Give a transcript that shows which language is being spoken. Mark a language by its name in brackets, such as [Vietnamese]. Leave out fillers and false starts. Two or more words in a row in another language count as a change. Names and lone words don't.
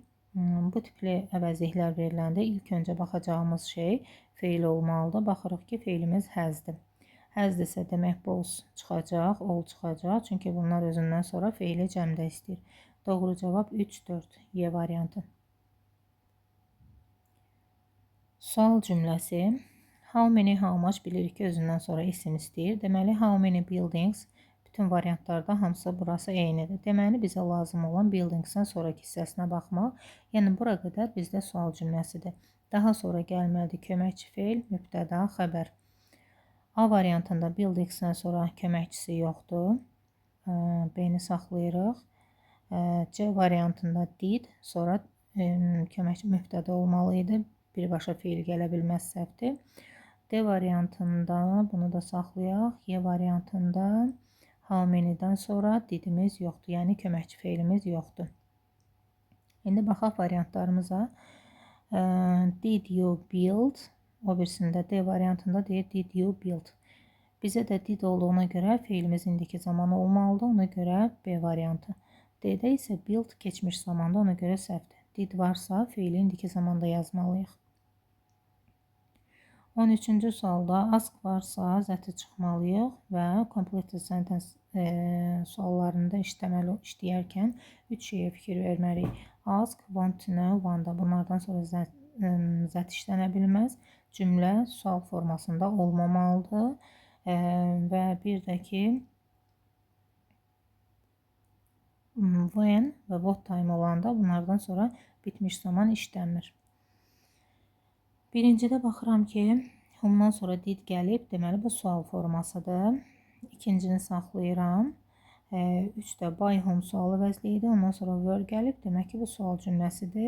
[Azerbaijani] Bu tipli əvəzliklər veriləndə ilk öncə baxacağımız şey feil olmalıdır. Baxırıq ki, feilimiz hasdir. Hasdirsə demək both çıxacaq, all çıxacaq. Çünki bunlar özündən sonra feili cəmdə istəyir. Doğru cavab 3, 4, Y variantı. Sual cümləsi. [English] How many, how much [Azerbaijani] bilirik ki, özündən sonra isim istəyir. Deməli, [English] how many buildings [Azerbaijani] bütün variantlarda hamısı burası eynidir. Deməli, bizə lazım olan buildingsdən sonraki hissəsinə baxmaq. Yəni, bura qədər bizdə sual cümləsidir. Daha sonra gəlməlidir köməkçi feil, mübtəda, xəbər. A variantında buildingsdən sonra köməkçisi yoxdur. B-ni saxlayırıq. C variantında did, sonra köməkçi mübtəda olmalı idi. Birbaşa feil gələ bilməz, səhvdir. D variantında bunu da saxlayaq. Y variantında [English] how many-dən [Azerbaijani] sonra didimiz yoxdur, yəni köməkçi feilimiz yoxdur. İndi baxaq variantlarımıza. [English] Did you build? [Azerbaijani] O birisində D variantında deyir [English] did you build? [Azerbaijani] Bizə də did olduğuna görə feilimiz indiki zaman olmalıdır. Ona görə B variantı. D-də isə build keçmiş zamanda, ona görə səhvdir. Did varsa feili indiki zamanda yazmalıyıq. 13-cü sualda ask varsa zəti çıxmalıyıq və [English] completed sentence [Azerbaijani] suallarında işləyərkən 3 şeyə fikir verməliyik. [English] Ask, want to know, wanda. [Azerbaijani] Bunlardan sonra zət işlənə bilməz. Cümlə sual formasında olmamalıdır. Və bir də ki, when və [English] what time [Azerbaijani] olanda bunlardan sonra bitmiş zaman işləmir. Birincidə baxıram ki, whomdan sonra did gəlib, deməli bu sual formasıdır. İkincini saxlayıram. 3də [English] by whom [Azerbaijani] sual əvəzliyidir. Ondan sonra were gəlib, demək ki bu sual cümləsidir.